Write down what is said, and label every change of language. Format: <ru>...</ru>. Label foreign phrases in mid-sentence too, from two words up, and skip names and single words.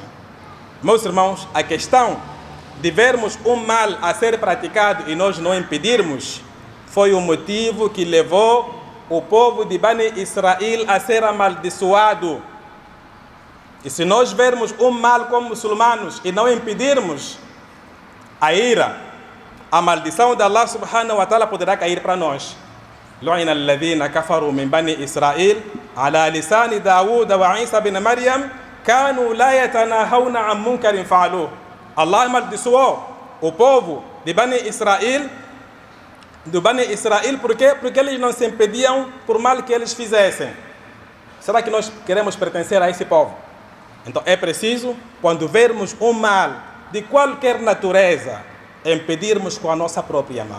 <pt>Meus irmãos, a questão de vermos um mal a ser praticado e nós não impedirmos foi o motivo que levou o povo de Bani Israel a ser amaldiçoado. E se nós vermos um mal como muçulmanos e não impedirmos, a ira, a maldição de Allah</pt> <ar>سبحانه وتعالى</ar> <pt>poderá cair para nós.</pt> <ar>لعن الذين كفروا من بني إسرائيل على لسان داود وعيسى بن مريم كانوا لا يتناهون عن منكر فعلوه.</ar> <pt>Allah amaldiçoou o povo de Bani Israel, por quê? Porque eles não se impediam por mal que eles fizessem. Será que nós queremos pertencer a esse povo? Então é preciso, quando vermos um mal de qualquer natureza, impedirmos com a nossa própria mão.</pt>